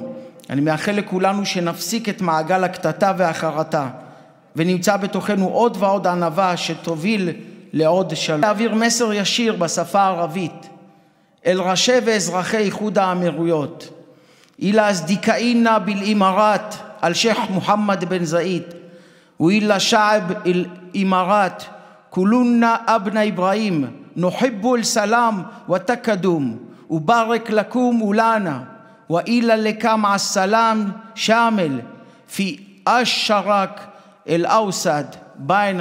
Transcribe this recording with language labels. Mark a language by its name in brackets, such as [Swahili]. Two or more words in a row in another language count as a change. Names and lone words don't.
[Hebrew] אני מאחל לכולנו שנפסיק את מעגל הקטטה והחרטה, ונמצא בתוכנו עוד ועוד ענווה שתוביל לעוד שלום. להעביר מסר ישיר בשפה הערבית אל ראשי ואזרחי איחוד האמירויות. [Arabic] إلى أصدقائنا بالإمارات الشيخ محمد بن زايد, وإلى شعب الإمارات كلنا أبناء إبراهيم نحب السلام والتقدم وبارك لكم ولنا وإلى اللقاء مع السلام شامل في الشرق الأوسط بين